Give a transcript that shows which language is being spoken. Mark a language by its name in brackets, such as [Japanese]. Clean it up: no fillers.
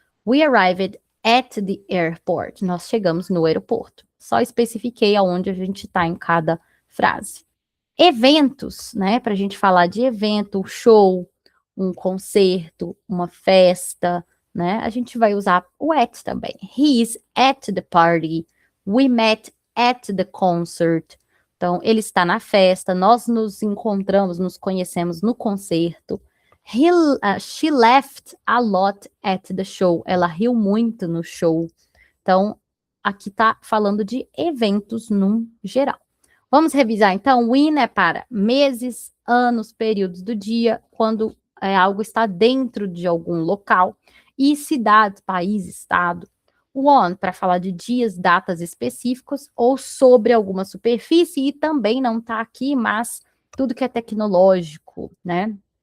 [English] We arrived at the airport. [Portuguese] Nós chegamos no aeroporto. Só especifiquei aonde a gente está em cada frase. Eventos, né? Para a gente falar de evento, show, um concerto, uma festa, né? A gente vai usar o at também. [English] He is at the party. We met at the concert. [Portuguese] Então, ele está na festa, nós nos encontramos, nos conhecemos no concerto. [English] She laughed a lot at the show. [Portuguese] Ela riu muito no show. Então, aqui está falando de eventos no geral. Vamos revisar, então. When é para meses, anos, períodos do dia, quando algo está dentro de algum local. E cidade, país, estado. On, para falar de dias, datas específicos, ou sobre alguma superfície, e também não está aqui, mas tudo que é tecnológico, né?